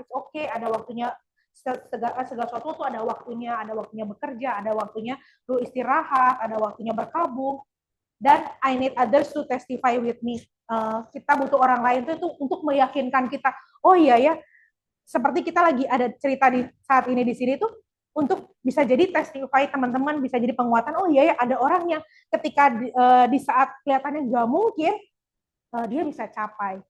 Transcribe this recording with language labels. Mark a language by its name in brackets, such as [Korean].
[English] It's okay, [Indonesian] ada waktunya. Segala sesuatu tuh ada waktunya bekerja, ada waktunya lu istirahat, ada waktunya berkabung. Dan [English] I need others to testify with me. [Indonesian] Kita butuh orang lain tuh untuk meyakinkan kita, oh iya ya, seperti kita lagi ada cerita di saat ini di sini tuh, untuk bisa jadi testify teman-teman, bisa jadi penguatan, oh iya ya, ada orang yang ketika di saat kelihatannya nggak mungkin, dia bisa capai.